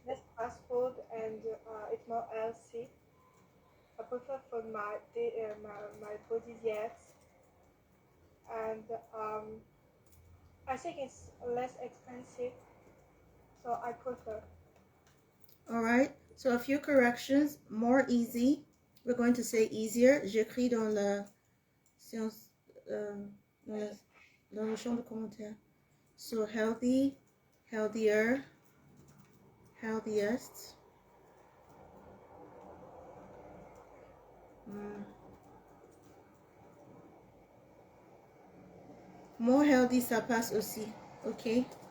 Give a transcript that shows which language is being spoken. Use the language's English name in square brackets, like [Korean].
[English] it's less fast food and it's more healthy. I prefer for my body diet, and I think it's less expensive, so I prefer. All right. So a few corrections. More easy. We're going to say easier. [French] J'écris dans la séance, dans, dans le champ de commentaires. [English] So healthy, healthier, healthiest. Mm. More healthy, [French] ça passe aussi. [English] Okay.